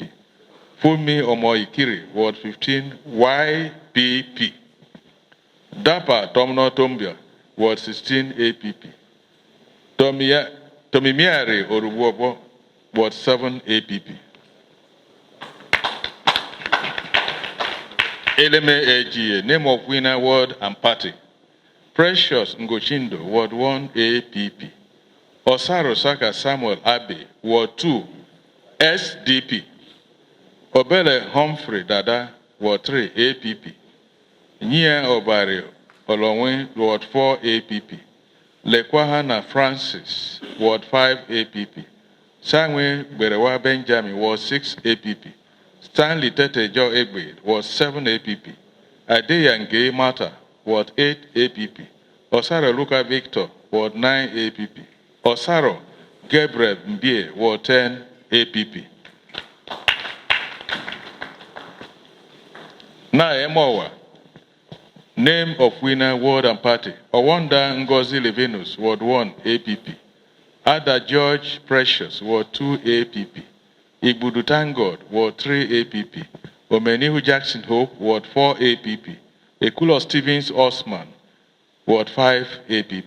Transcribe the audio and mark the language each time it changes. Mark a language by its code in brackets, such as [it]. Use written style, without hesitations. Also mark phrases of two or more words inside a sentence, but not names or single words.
[en] Fumi Omoikiri, Ward 15 YPP. Dapa Tomno Tombia, Ward 16 APP. Tomimiari Orubobo, Ward 7 APP. Eleme AGA, name of winner, ward and party. Precious Ngochindo, Ward 1 APP. Osaro Saka Samuel Abe, Ward 2 SDP. Obele Humphrey Dada, Ward 3 APP. Nyia Obari Olonwe, Ward 4 APP. Lekwahana Francis, Ward 5 APP. Sangwe Berewa Benjamin, Ward 6 APP. Stanley Tete Jo Egbe, Ward 7 APP. Adeyange Mata, Ward 8 APP. Osaro Luka Victor, Ward 9 APP. Osaro Gabriel Mbie, Ward 10 APP. Na Emowa, name of winner, ward and party. Owanda Ngozi Levinus, Ward 1 APP. Ada George Precious, Ward 2 APP. Igbudu Tangod, Ward 3 APP. Omenihu Jackson Hope, Ward 4 APP. Ekulo Stevens Osman, Ward 5 APP.